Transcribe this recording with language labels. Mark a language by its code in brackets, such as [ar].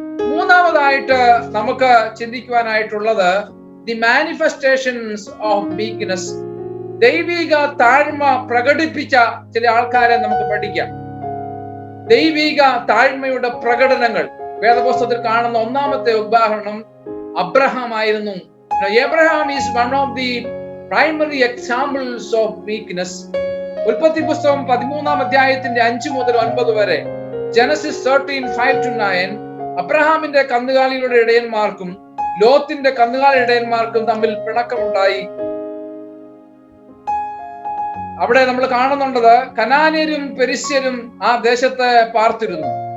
[ml] മൂന്നാമതായിട്ട് നമുക്ക് ചിന്തിക്കുവാനായിട്ടുള്ളത് [en] The manifestations of weakness. [ml] ദൈവിക താഴ്മ പ്രകടിപ്പിച്ച ചില ആൾക്കാരെ നമുക്ക് പഠിക്കാം. ദൈവിക താഴ്മയുടെ പ്രകടനങ്ങൾ വേദപുസ്തകത്തിൽ കാണുന്ന ഒന്നാമത്തെ ഉദാഹരണം അബ്രഹാം ആയിരുന്നു. [en] Abraham is one of the primary examples of weakness. [ml] ഉൽപ്പത്തി പുസ്തകം 13-ാം അധ്യായത്തിന്റെ 5 മുതൽ 9 വരെ, ജനസിസ് 13:5-9, അബ്രഹാമിന്റെ കന്നുകാലികളുടെ ഇടയന്മാർക്കും ലോത്തിന്റെ കന്നുകാലി ഇടയന്മാർക്കും തമ്മിൽ പിണക്കമുണ്ടായി. അവിടെ നമ്മൾ കാണുന്നുണ്ടത് കനാന്യരും പെരിസ്യരും ആ ദേശത്ത് പാർത്തിരുന്നു.